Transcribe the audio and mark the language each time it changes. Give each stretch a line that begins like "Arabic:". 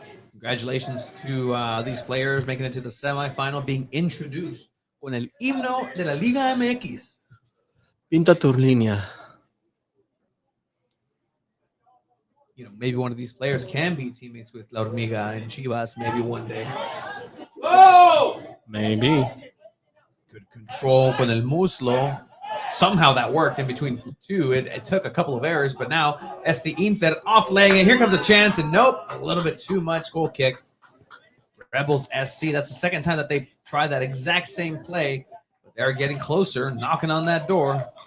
English: Congratulations to these players making it to the semifinal, being introduced
Spanish: con el himno de la Liga MX. Pinta tu línea.
English: You know, maybe one of these players can be teammates with La Hormiga and Chivas maybe one day. Oh! Maybe. Good control
Spanish: con el muslo.
English: Somehow that worked in between two. It took a couple of errors, but now it's the Inter off-laying it. Here comes a chance, and nope, a little bit too much. Goal kick. Rebels SC, that's the second time that they tried that exact same play. But they're getting closer, knocking on that door.